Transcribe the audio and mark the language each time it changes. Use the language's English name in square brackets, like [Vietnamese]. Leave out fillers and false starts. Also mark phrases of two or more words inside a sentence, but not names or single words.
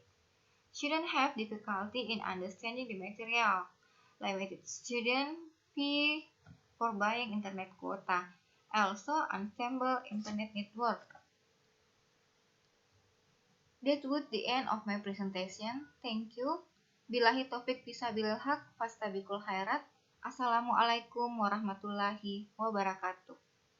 [English] Students have difficulty in understanding the material. Limited student fee for buying internet quota. Also unstable internet network. That would the end of my presentation. Thank you. [Arabic] بالله التوفيق في سبيل الحق، فاستبقوا الخيرات. السلام عليكم ورحمة الله وبركاته.